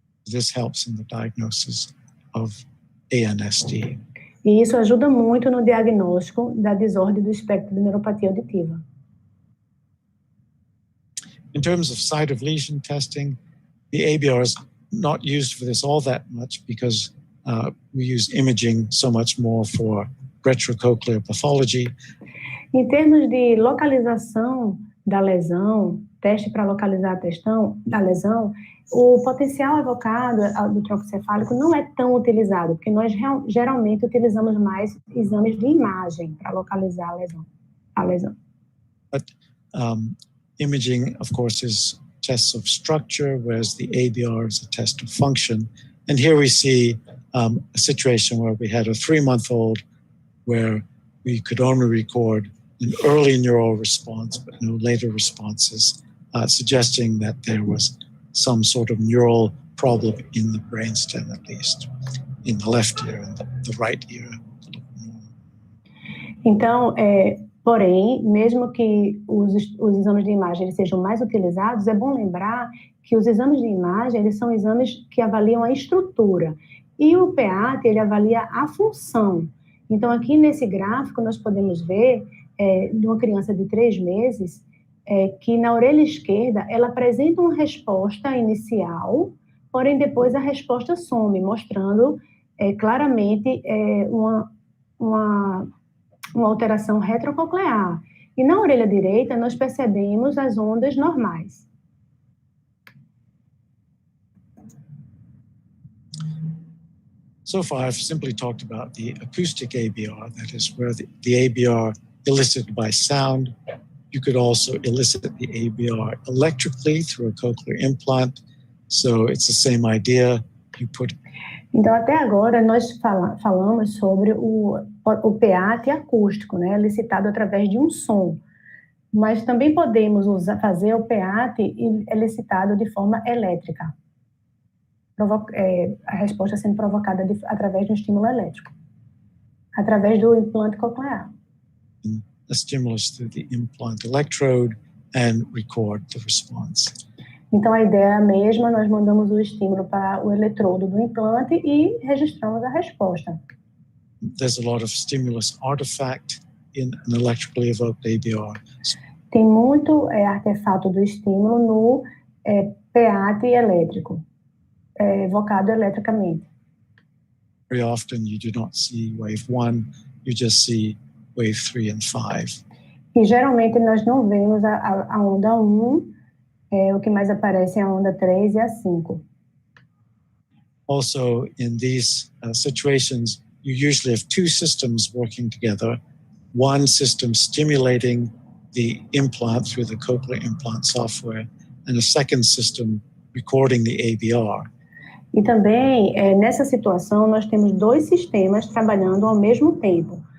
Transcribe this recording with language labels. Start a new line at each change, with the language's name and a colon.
English: This helps in the diagnosis of ANSD.
Portuguese: E isso ajuda muito no diagnóstico da desordem do espectro de neuropatia auditiva.
English: In terms of site of lesion testing, the ABR is not used for this all that much because we use imaging so much more for retrocochlear pathology.
Portuguese: Em termos de localização da lesão, teste para localizar a lesão, o potencial evocado do tronco encefálico não é tão utilizado, porque nós geralmente utilizamos mais exames de imagem para localizar a lesão.
English: But imaging, of course, is tests of structure, whereas the ABR is a test of function. And here we see a situation where we had a 3-month-old where we could only record an early neural response, but no later responses, suggesting that there was some sort of neural problem in the brainstem, at least, in the left ear and the right ear.
Portuguese: Então, porém, mesmo que os exames de imagem eles sejam mais utilizados, é bom lembrar que os exames de imagem eles são exames que avaliam a estrutura, e o PEATE ele avalia a função. Então, aqui nesse gráfico, nós podemos ver de uma criança de 3 meses, que na orelha esquerda, ela apresenta uma resposta inicial, porém depois a resposta some, mostrando claramente uma alteração retrococlear. E na orelha direita, nós percebemos as ondas normais.
English: So far, I've simply talked about the acoustic ABR, that is where the ABR elicited by sound. You could also elicit the ABR electrically through a cochlear implant. So it's the same idea. You put...
Portuguese: Então, até agora, nós falamos sobre o PEATE acústico, né, elicitado através de um som. Mas também podemos fazer o PEATE elicitado de forma elétrica. A resposta sendo provocada através de um estímulo elétrico, através do implante coclear.
English: A stimulus through the implant electrode and record the response.
Portuguese: Então, a ideia é a mesma, nós mandamos o estímulo para o eletrodo do implante e registramos a resposta.
English: There's a lot of stimulus artifact in an electrically evoked ABR.
Portuguese: Tem muito artefato do estímulo no PEATE elétrico, evocado eletricamente.
English: Very often you do not see wave 1, you just see wave 3 and 5.
Portuguese: E geralmente nós não vemos a onda 1, o que mais aparece é a onda 3 e a 5.
English: Also, in these situations, you usually have two systems working together, one system stimulating the implant through the cochlear implant software, and a second system recording the ABR.
Portuguese: E também, nessa situação, nós temos dois sistemas trabalhando ao mesmo tempo.